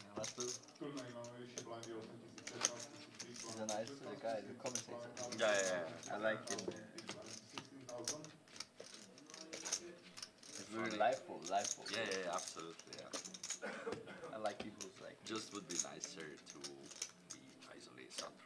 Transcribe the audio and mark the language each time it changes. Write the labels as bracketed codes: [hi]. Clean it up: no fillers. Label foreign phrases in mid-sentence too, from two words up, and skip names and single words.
[da] Han er meget sød. [sk] Turnaj má najvyššie blindy 8015, 1000 big [en] He's blind. a nice guy, the commentator. Yeah, I like him. 16,000. It's very liveful. Yeah, absolutely. Yeah. I like people who's like, Just would be nicer to be isolated, soundproof.